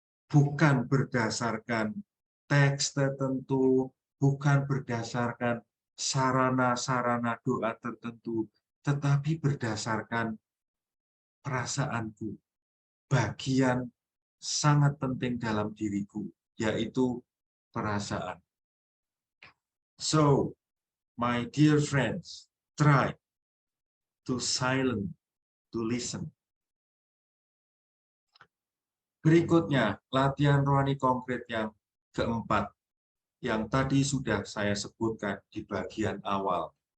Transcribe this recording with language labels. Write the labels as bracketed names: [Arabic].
[Indonesian] Bukan berdasarkan teks tertentu, bukan berdasarkan sarana-sarana doa tertentu, tetapi berdasarkan perasaanku. Bagian sangat penting dalam diriku, yaitu perasaan. [English] So, my dear friends, try to silent, to listen. [Indonesian] Berikutnya, latihan rohani konkret yang keempat, yang tadi sudah saya sebutkan di bagian awal.